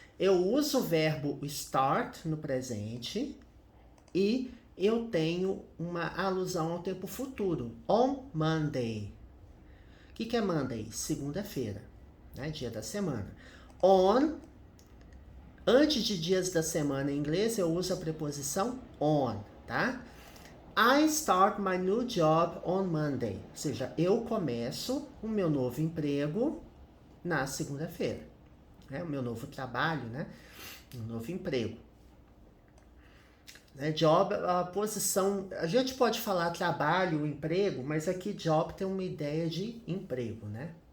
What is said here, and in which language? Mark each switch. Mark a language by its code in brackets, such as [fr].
[pt] Eu uso o verbo start no presente e eu tenho uma alusão ao tempo futuro. On Monday. O que é Monday? Segunda-feira, né? Dia da semana. On, antes de dias da semana em inglês, eu uso a preposição on, tá? [en] I start my new job on Monday. [pt] Ou seja, eu começo o meu novo emprego na segunda-feira. O meu novo trabalho, né? Um novo emprego. Job, a posição... A gente pode falar trabalho, emprego, mas aqui job tem uma ideia de emprego, né?